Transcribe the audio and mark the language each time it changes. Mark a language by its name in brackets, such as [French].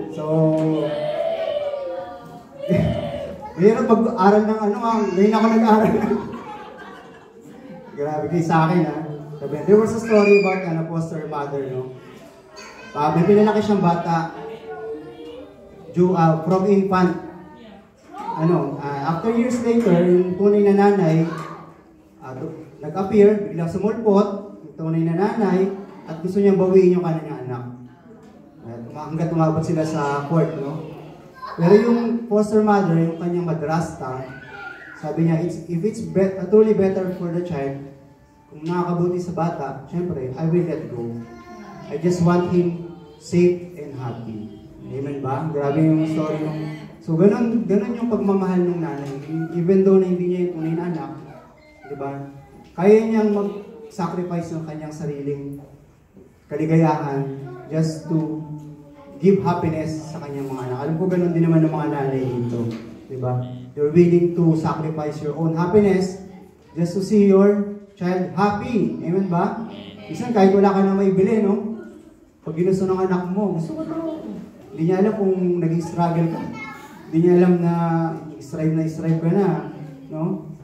[Filipino] So, mayroon mag-aral ng ngayon ako nag-aral. Grabe kayo sa akin, ha. [English] Sabi, there was a story about a foster mother, no? [Filipino] May pinalaki siyang bata [English] from infant. After years later, [Filipino] yung tunay na nanay nag-appear, biglang sumulpot, yung tunay na nanay, at gusto niyang bawiin yung kanyang anak. Hanggat umabot sila sa court, no? Pero yung foster mother, yung kanyang madrasta, sabi niya, [English] if it's truly better for the child, [Filipino] kung nakakabuti sa bata, syempre, [English] I will let go. I just want him safe and happy. [Filipino] Amen ba? Grabe yung story nung... So, ganun yung pagmamahal ng nanay. [English] Even though [Filipino] na hindi niya yung tunay na anak, di ba? Kaya niyang mag-sacrifice ng kanyang sariling kaligayahan [English] just to give happiness [Filipino] sa kanyang mga anak. Alam ko ganun din naman ng mga nanay dito. Di ba? [English] You're willing to sacrifice your own happiness just to see your child happy. [Filipino] Amen ba? Isang kahit wala ka na maibili, no? Pag ginusto ng anak mo, gusto ko to. Hindi niya alam kung nag-struggle ka. Hindi niya alam na strive ka na, no?